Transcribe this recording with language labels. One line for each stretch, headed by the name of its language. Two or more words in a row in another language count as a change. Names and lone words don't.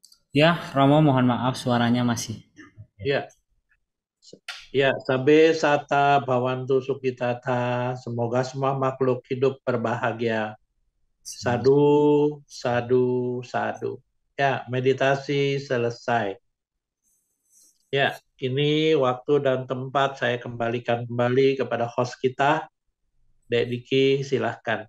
Indonesian: Ya, Romo mohon maaf suaranya masih. Ya, ya,
Pali: sabe sata bawantu sukitata.
Indonesian: Semoga semua makhluk hidup berbahagia.
Pali: Sadu, sadu, sadu.
Indonesian: Ya, meditasi selesai. Ya, ini waktu dan tempat saya kembalikan kembali kepada host kita, Dek Diki, silahkan.